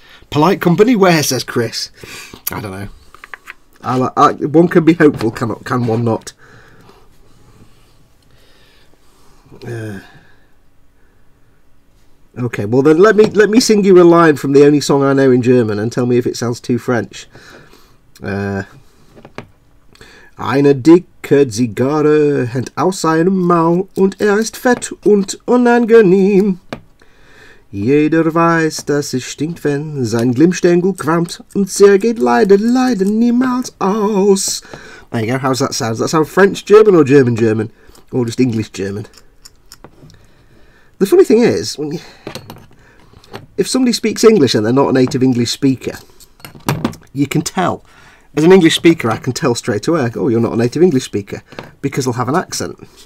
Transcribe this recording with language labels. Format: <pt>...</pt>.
<en>Polite company where, says Chris. I don't know. One can be hopeful, can one not? Okay, well then let me sing you a line from the only song I know in German and tell me if it sounds too French.</en> <de>Eine dicke Zigarre hängt aus seinem Maul und ist fett und unangenehm. Jeder weiß, dass es stinkt, wenn sein Glimmstängel qualmt und sehr geht leider niemals aus.</de> <en>There you go, how's that sound? Does that sound French German or German German? Or just English German? The funny thing is, if somebody speaks English and they're not a native English speaker, you can tell. As an English speaker, I can tell straight away, oh, you're not a native English speaker, because they'll have an accent.</en>